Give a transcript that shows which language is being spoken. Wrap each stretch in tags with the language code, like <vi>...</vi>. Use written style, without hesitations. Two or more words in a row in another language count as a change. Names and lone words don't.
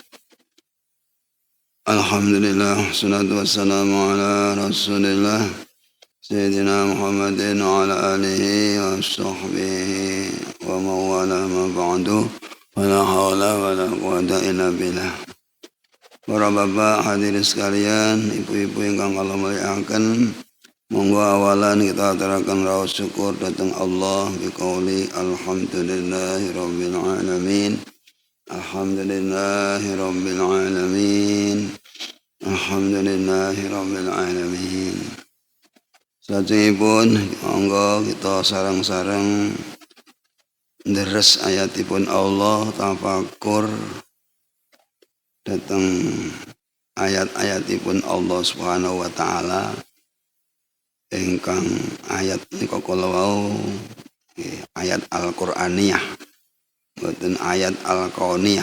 <ar>الحمد لله، والصلاة والسلام على رسول الله سيدنا محمد وعلى آله وصحبه ومن والاه أما بعد ولا حول ولا قوة إلا بالله.</ar> <jv>Para bapak hadirin sekalian, ibu-ibu ingkang Allah muliakan, monggo awalan kita aturaken raos syukur dhateng Allah</jv> <ar>بقول الحمد لله رب العالمين. الحمد لله رب العالمين. الحمد لله رب العالمين.</ar> <jv>Sajengipun monggo kita sareng-sareng deres ayatipun Allah, tafakur dhateng ayat-ayatipun Allah</jv> <ar>سبحانه وتعالى</ar> <jv>ingkang ayat nika kala wau ayat Al-Qur'aniyah, boten ayat Al-Kauniyah.</jv>